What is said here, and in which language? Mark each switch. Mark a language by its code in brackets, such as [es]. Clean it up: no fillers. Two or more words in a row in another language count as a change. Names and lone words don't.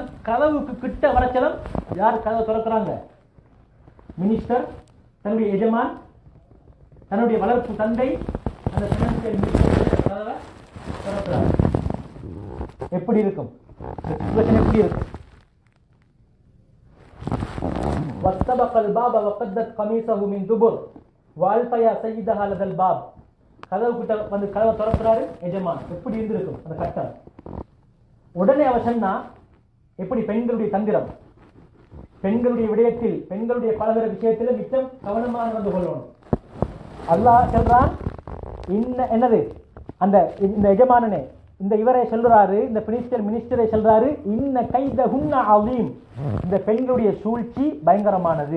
[ta] கதவுக்கு கிட்ட வரச்சலம் யார் கதவை திறக்கிறாங்க? மினிஸ்டர், தன்னுடைய எஜமான், தன்னுடைய வளர்ப்பு தந்தை, அந்த [en] financial minister [ta] கதவை திறக்கிறாங்க. எப்படி இருக்கும்? எப்படி இருக்கும்? [ar] وَاسْتَبَقَ الْبَابَ وَقَدَّتْ قَمِيصَهُ مِنْ دُبُرٍ وَأَلْفَ يَا سَيِّدَهَا لَدَى الْبَابِ. [ta] கதவு கிட்ட வந்து கதவை திறக்கிறாரு எஜமான். எப்படி இருந்திருக்கும் அந்த கட்டம்? உடனே அவ சொன்னா, எப்படி பெண்களுடைய தந்திரம், பெண்களுடைய விடயத்தில், பெண்களுடைய பலதர விஷயத்தில் மிச்சம் கவனமாக நடந்து கொள்ளணும். அல்லாஹ் சொல்றான், என்னது அந்த இந்த எஜமானனே, இந்த இவரை சொல்றாரு, இந்த மினிஸ்டரை சொல்றாரு, [ar] إن كيدهن عظيم, [ta] இந்த பெண்களுடைய சூழ்ச்சி பயங்கரமானது.